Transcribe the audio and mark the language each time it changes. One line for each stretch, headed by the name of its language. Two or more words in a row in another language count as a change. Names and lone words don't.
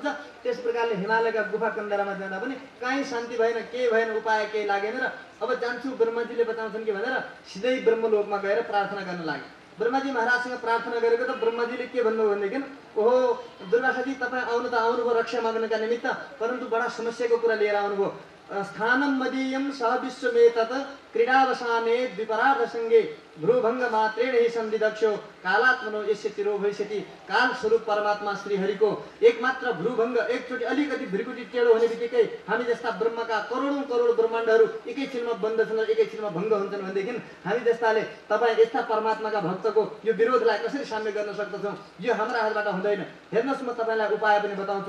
Nepali: त्यस प्रकारले हिमालयका गुफा कन्दरामा जाँदा पनि काहीँ शान्ति भएन, केही भएन, उपाय केही लागेन र अब जान्छु ब्रह्माजीले बचाउँछन् कि भनेर सिधै ब्रह्मलोकमा गएर प्रार्थना गर्न लागे। ब्रह्माजी महाराजसँग प्रार्थना गरेको त ब्रह्माजीले के भन्नुभयो भनेदेखि, ओहो दुर्वासाजी तपाईँ आउनु त आउनुभयो रक्षा माग्नका निमित्त, परन्तु बडा समस्याको कुरा लिएर आउनुभयो।
Sanskrit: स्थानम मदीयम सह विश्वमेतत् क्रीडावसाने द्विपरार्धसङ्गे भ्रूभङ्ग मात्रेण हि संविदक्षो कालात्मनो यस्य चिरो भविष्यति।
Nepali: काल स्वरूप परमात्मा श्रीहरिको एकमात्र भ्रूभङ्ग, एकचोटि अलिकति भ्रिकुटी टेढो हुने बित्तिकै हामी जस्ता ब्रह्मका करोडौं करोड ब्रह्माण्डहरू एकैछिनमा बन्दछन् र एकैछिनमा भङ्ग हुन्छन् भनेदेखि हामी जस्ताले तपाईँ यस्ता परमात्माका भक्तको यो विरोधलाई कसरी साम्य गर्न सक्दछौँ? यो हाम्रा हातबाट हुँदैन। हेर्नुहोस्, म तपाईँलाई उपाय पनि बताउँछु।